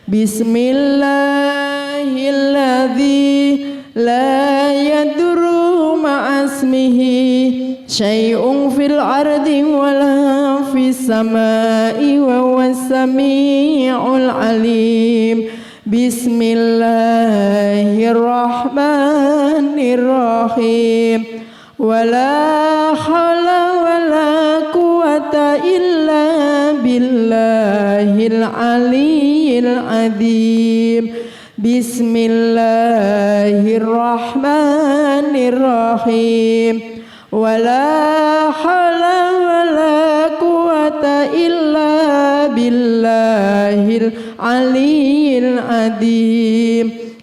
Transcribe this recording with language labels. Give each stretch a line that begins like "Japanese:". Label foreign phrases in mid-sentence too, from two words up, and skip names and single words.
Arabic: بسم الله الذي لا يضر مع اسمه شيء في الأرض ولا في السماء وهو السميع العليم. Bismillahirrahmanirrahim. ولا حول ولا قوة إلا بالله العلي العظيم. Bismillahirrahmanirrahim. ولا حول ولا قوة إلا بالله العلي العظيم.